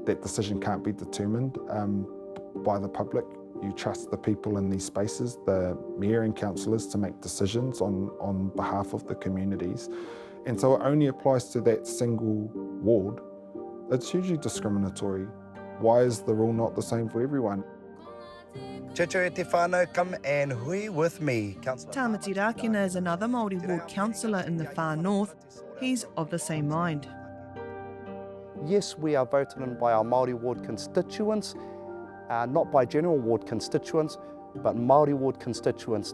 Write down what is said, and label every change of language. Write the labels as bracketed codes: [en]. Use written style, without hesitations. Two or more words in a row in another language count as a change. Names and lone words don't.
[en] That decision can't be determined by the public. You trust the people in these spaces, the mayor and councillors, to make decisions on behalf of the communities. And so it only applies to that single ward. It's hugely discriminatory. Why is the rule not the same for everyone? [mi] Te te whānau, [en] come and hui with me, Councillor. Tāmati Rākina is another Māori ward councillor in the far north. He's of the same mind. Yes, we are voted in by our Māori ward constituents, not by general ward constituents, but Māori ward constituents.